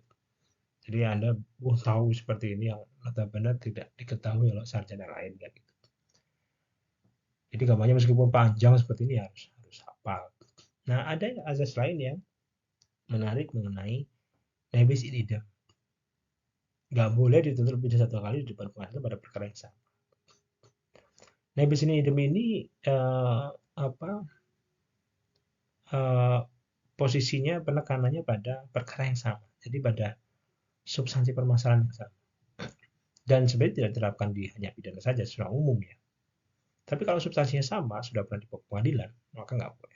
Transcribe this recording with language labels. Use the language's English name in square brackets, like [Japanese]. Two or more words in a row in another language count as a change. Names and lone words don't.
[Indonesian] Jadi Anda tahu seperti ini yang benar-benar tidak diketahui oleh sarjana lain kan gitu. Jadi gambarnya meskipun panjang seperti ini harus harus hafal. Nah, ada azas lain yang menarik mengenai [Latin] nebis in idem. [Indonesian] Nggak boleh dituntut lebih dari 1 kali di depan pengadilan pada perkara yang sama. [Latin] Nebis in idem [Indonesian] ini apa eh, posisinya, penekanannya pada perkara yang sama. Jadi pada substansi permasalahan yang sama. Dan sebenarnya tidak diterapkan di hanya pidana saja secara umum ya. Tapi kalau substansinya sama, sudah pernah di pengadilan, maka nggak boleh.